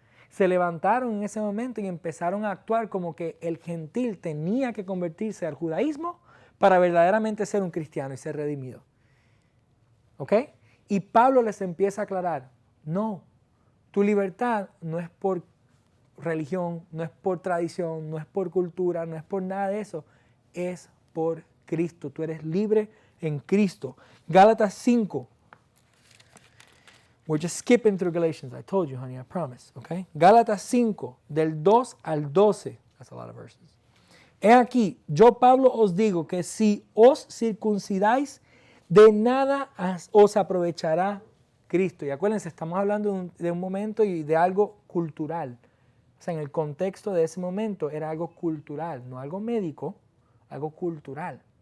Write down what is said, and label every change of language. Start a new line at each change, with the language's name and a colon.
Spanish: Se levantaron en ese momento y empezaron a actuar como que el gentil tenía que convertirse al judaísmo para verdaderamente ser un cristiano y ser redimido. ¿Ok? Y Pablo les empieza a aclarar, no, tu libertad no es por religión, no es por tradición, no es por cultura, no es por nada de eso, es por Cristo. Tú eres libre en Cristo. Gálatas 5.
English: We're just skipping through Galatians. I told you, honey, I promise. Okay?
Spanish: Gálatas 5, del 2 al 12.
English: That's a lot of verses.
Spanish: He aquí, yo Pablo os digo que si os circuncidáis, de nada os aprovechará Cristo. Y acuérdense, estamos hablando de un momento y de algo cultural. O sea, en el contexto de ese momento era algo cultural, no algo médico, algo cultural.